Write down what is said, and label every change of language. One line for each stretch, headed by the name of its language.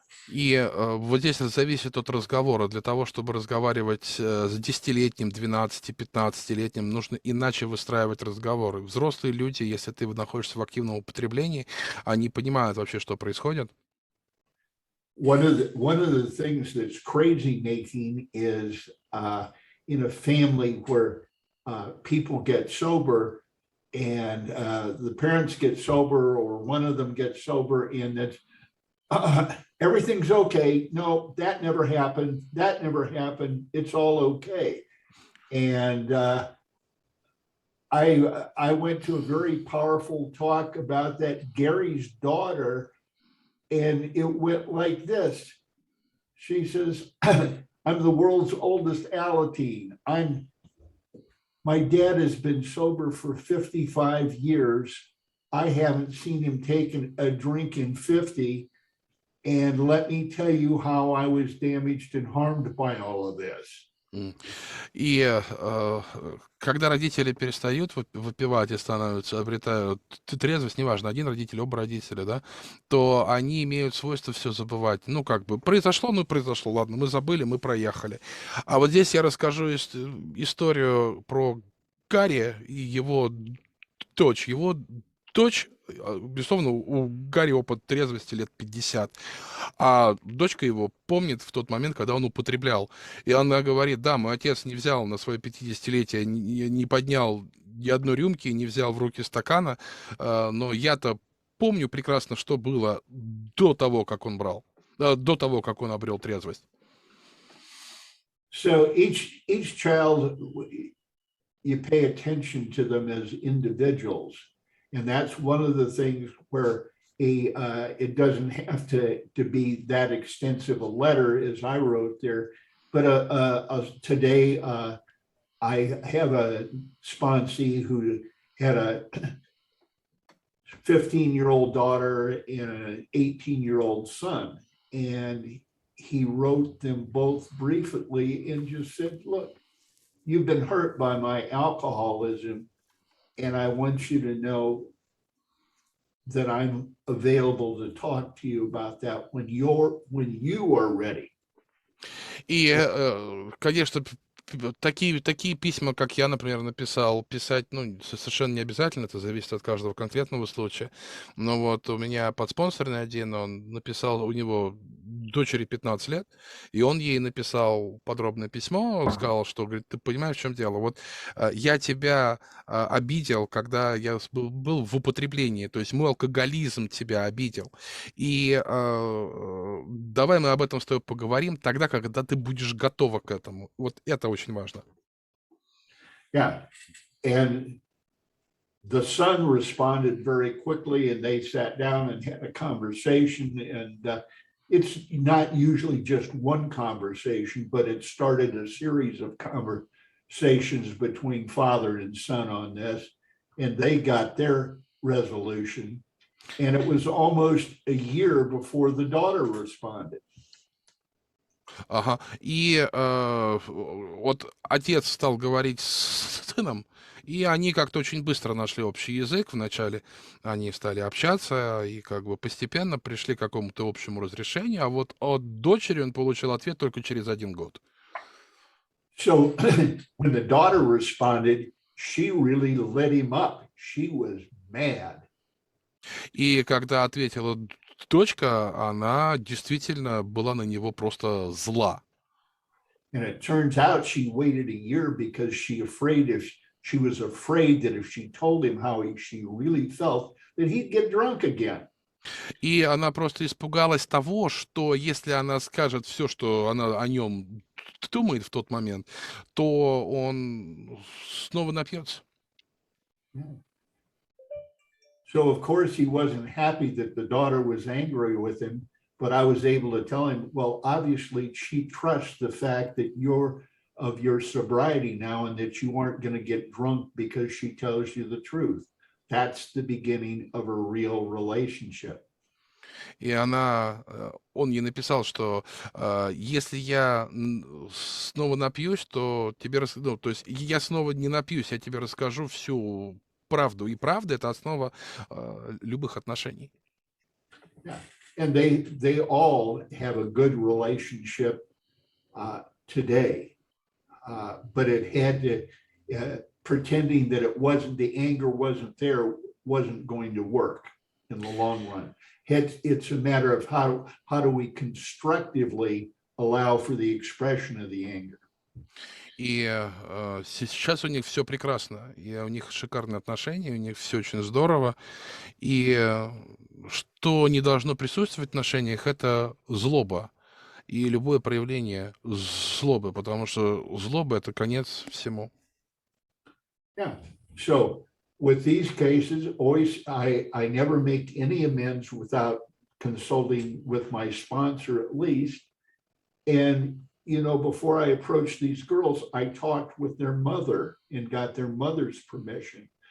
Russian: И вот здесь это зависит от разговора. Для того, чтобы разговаривать с 10-летним, 12, 15-летним, нужно иначе выстраивать разговоры. Взрослые люди, если ты находишься в активном употреблении, они понимают вообще, что происходит.
English: One of the things that's crazy making is in a family where people get sober and the parents get sober, or one of them gets sober, and it's everything's okay. No, that never happened. That never happened. It's all okay. And I went to a very powerful talk about that, Gary's daughter, and it went like this. She says, I'm the world's oldest Alateen. My dad has been sober for 55 years. I haven't seen him take a drink in 50. And let me tell you how I was damaged and harmed by all of this.
Russian: И когда родители перестают выпивать и обретают трезвость, неважно, один родитель, оба родителя, да, то они имеют свойство все забывать. Ну, как бы, произошло, ладно, мы забыли, мы проехали. А вот здесь я расскажу историю про Гарри и его дочь. Его дочь, безусловно, у Гарри опыт трезвости лет 50, а дочка его помнит в тот момент, когда он употреблял. И она говорит, да, мой отец не взял на свое 50-летие, не поднял ни одной рюмки, не взял в руки стакана, но я-то помню прекрасно, что было до того, как он брал, до того, как он обрел трезвость.
English: So each child, you pay attention to them as individuals. And that's one of the things where it doesn't have to be that extensive a letter as I wrote there. But today, I have a sponsee who had a 15-year-old daughter and an 18-year-old son. And he wrote them both briefly and just said, look, you've been hurt by my alcoholism, and I want you to know that I'm available to talk to you about that when you are ready.
Russian: И, конечно, такие письма, как я, например, написал, писать, ну, совершенно не обязательно, это зависит от каждого конкретного случая. Но вот у меня подспонсорный один, он написал, у него дочери 15 лет, и он ей написал подробное письмо, он сказал, что, говорит, ты понимаешь, в чем дело? Вот я тебя обидел, когда я был в употреблении, то есть мой алкоголизм тебя обидел. И давай мы об этом с тобой поговорим тогда, когда ты будешь готова к этому. Вот это очень важно.
English: Yeah. And the son responded very quickly, and they sat down and had a conversation. And it's not usually just one conversation, but it started a series of conversations between father and son on this, and they got their resolution. And it was almost a year before the daughter responded.
Russian: Ага. И вот отец стал говорить с сыном, и они как-то очень быстро нашли общий язык. Вначале они стали общаться и как бы постепенно пришли к какому-то общему разрешению, а вот от дочери он получил ответ только через 1 год.
English: So when the daughter responded, she really lit him up. She was mad.
Russian: И когда ответила дочка, она действительно была на него просто зла.
English: And it turns out she waited a year because she was afraid that if she told him how she really felt, that he'd get drunk again.
Russian: И она просто испугалась того, что если она скажет все, что она о нем думает в тот момент, то он снова напьется.
English: So of course he wasn't happy that the daughter was angry with him, but I was able to tell him, well, obviously she trusts the fact that you're of your sobriety now and that you aren't going to get drunk because she tells you the truth. That's the beginning of a real relationship.
Russian: И он ей написал, что если я снова напьюсь, то то есть я снова не напьюсь, я тебе расскажу всю правду. И правда — это основа любых отношений.
English: Yeah. And they all have a good relationship today, but it had to pretending that the anger wasn't there wasn't going to work in the long run. It's a matter of how do we constructively allow for the expression of the anger.
Russian: И сейчас у них все прекрасно, и у них шикарные отношения, у них все очень здорово. И что не должно присутствовать в отношениях — это злоба. И любое проявление злобы, потому что злоба — это конец всему.
English: Yeah. So with these cases, always I never make any amends without consulting with my sponsor at least. And before I approached these girls, I talked with their mother and got their mother's permission.